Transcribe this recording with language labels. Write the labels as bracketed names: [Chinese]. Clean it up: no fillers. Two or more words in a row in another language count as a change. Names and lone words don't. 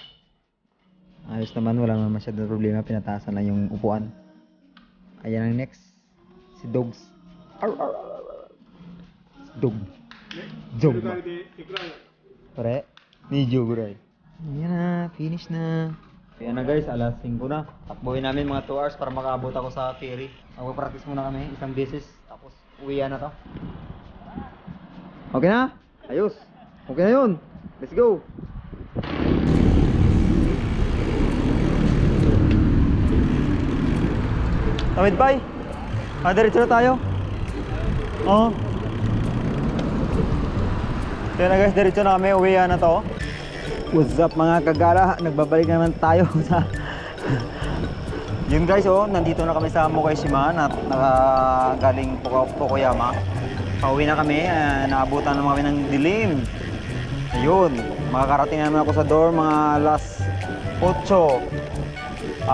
[Filipino] Ayos naman, wala naman masyadong problema. Pinatasan na yung upuan. Ayan ang next. Si Dogs. Arr, arr, arr, arr. Si Dog. [Japanese] そ [Filipino] Dog. [Japanese] れぐらいでいくらよ [Filipino] Pare, medyo guray. Ayan na, finish na. Kaya na guys, alas 5 na. Takbuhin namin mga 2 hours para makaabot ako sa ferry. Magpapractice muna kami isang beses. Tapos uwian na to. Okay na? Ayos. Okay na yun. [English] Let's go. [Filipino] Tawid bay. Diretso na tayo. Oo. Kaya na guys, diretso na kami. Uwian na to. [English] What's up [Filipino] mga kagala? Nagbabalik naman tayo sa yun guys, oh, nandito na kami sa Mokaishima na galing Fukuyama. Pauwi na kami, naabutan naman kami ng dilim. Ayun, makakarating naman ako sa dorm mga alas 8.